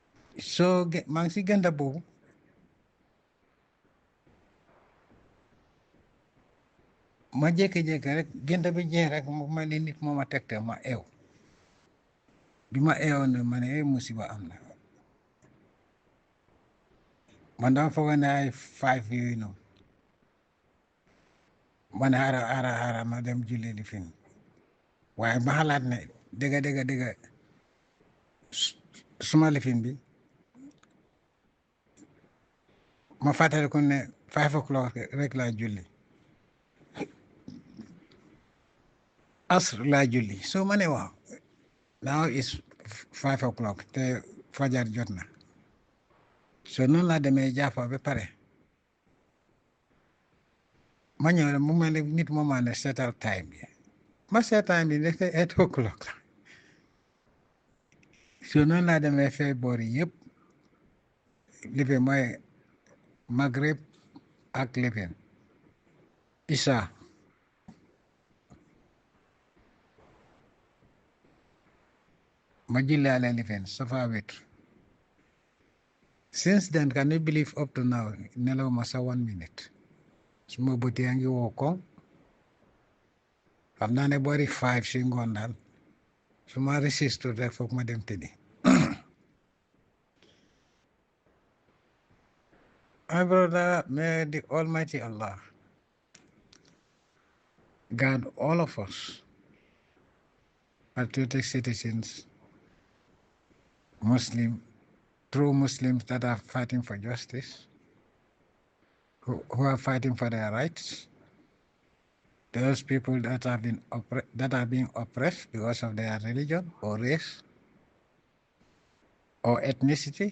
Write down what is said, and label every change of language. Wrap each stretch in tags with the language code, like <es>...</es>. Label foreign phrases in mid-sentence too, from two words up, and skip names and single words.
<wo>So maa ngi si gënda boobu ma jékki-jékki rek gënda bi jeex rek mu mel ni nit moo ma tegte ma eew bi ma eewoon ne ma ne musiba am na man dama foog ne ay 5 yooyu noonu ma ne xaaral ma dem julli li fin waaye ma xalaat ne dëgga suma lifin bi ma fàttaliku ne 5 o'clock rek laa julli asr laa julli so ma ne waaw</wo> <en>now is 5 o'clock</en> <wo>te fajar jot na so noonu laa demee jàppa ba pare ma ñëw rek mu mel ni nit moo ma ne seetal time bi ma seet time bi nekk 8 o'clock la so noonu laa demee fay boori yëpp lifin mooy Maghrib ak lifin Isha ma julliwaale lifin safa witr</wo> <en>since then can you believe up to now</en> <wo>nelaw ma sa 1 minute suma bët yaa ngi woo koŋ xam naa ne boori 5 si ngoon daal suma resist rek foog ma dem tëddi</wo> <en>my brother, may the Almighty Allah guard all of us, patriotic citizens, true Muslims that are fighting for justice, who are fighting for their rights, those people that are being oppressed because of their religion or race or ethnicity.</en>